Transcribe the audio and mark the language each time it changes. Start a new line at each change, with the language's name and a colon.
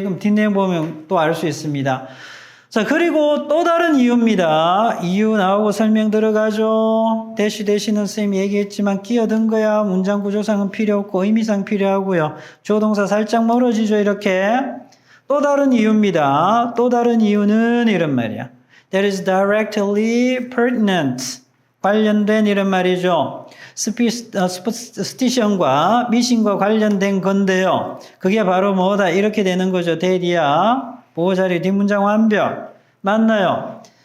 Korean: 그럼 뒷내용 보면 또 알 수 있습니다. 자, 그리고 또 다른 이유입니다. 이유 나오고 설명 들어가죠. 대시는 선생님이 얘기했지만 끼어든 거야. 문장 구조상은 필요 없고 의미상 필요하고요. 조동사 살짝 멀어지죠. 이렇게. 또 다른 이유입니다. 또 다른 이유는 이런 말이야.
English: That is directly pertinent.
Korean: 관련된 이런 말이죠. superstition과 미신과 관련된 건데요. 그게 바로 뭐다? 이렇게 되는 거죠. 대디야. 보호자리 뒷문장 완벽. 맞나요?